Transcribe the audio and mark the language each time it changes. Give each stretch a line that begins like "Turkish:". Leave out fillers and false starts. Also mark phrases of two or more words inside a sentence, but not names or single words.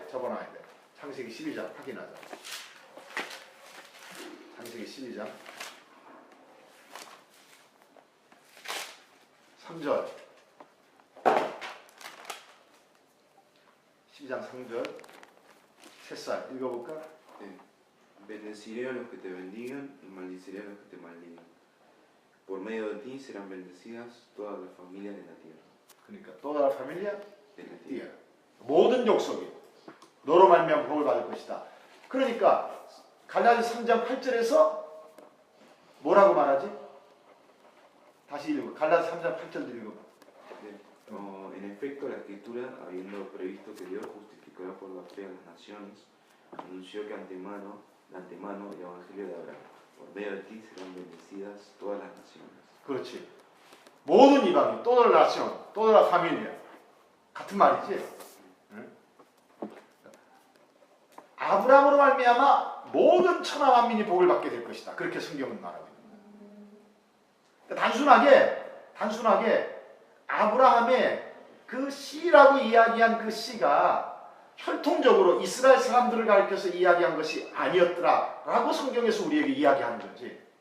Korean: 창세기 12장 확인하자. 창세기 12장 3절 12장 3절 셋살 읽어볼까?
Spanish: Bendeciré a los que te bendigan y maldiciré a los que te maldigan. Por medio de ti serán bendecidas todas las familias de la tierra.
Korean: 그러니까
Spanish: toda la familia De la tierra.
Korean: 모든 족속이 너로 말미암아 복을 받을 것이다. 그러니까 갈라디아 3장 8절에서 뭐라고 말하지? 다시 읽어. 갈라디아 3장 8절 읽어.
Spanish: En efecto, la Escritura, habiendo previsto que Dios justificará por la fe a las naciones, anunció que de antemano el Evangelio de Abraham. Por medio de ti serán bendecidas todas las naciones.
Korean: 그렇지. 모든 이방인,
Spanish: toda la nación, toda la familia.
Korean: 같은 말이지. 응? 아브라함으로 말미암아 모든 천하 만민이 복을 받게 될 것이다. 그렇게 성경은 말하고 있는 거예요. 단순하게 아브라함의 그 씨라고 이야기한 그 씨가 혈통적으로 이스라엘 사람들을 가리켜서 이야기한 것이 아니었더라라고 성경에서 우리에게 이야기하는 거지.